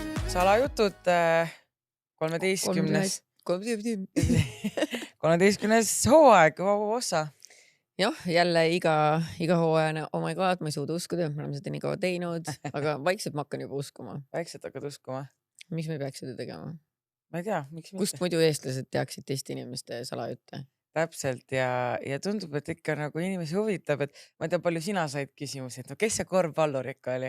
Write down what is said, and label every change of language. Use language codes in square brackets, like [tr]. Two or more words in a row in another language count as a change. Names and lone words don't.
[et] Salajutud 13. 13. hooaeg, ossa. Jah, jälle iga hooajane, [en] oh my god, [et] ma ei suuda uskuda, me oleme seda nii kaua teinud, aga vaikselt ma hakkan juba uskuma. Vaikselt hakkad uskuma. Miks me peaks seda tegema? Ma ei tea, miks mitte. Kust muidu eestlased teaksid teiste inimeste salajutte? Täpselt ja tundub, et ikka nagu inimesi huvitab, et ma ei tea, palju sina said küsimusi, et no kes see korvpallur ikka oli?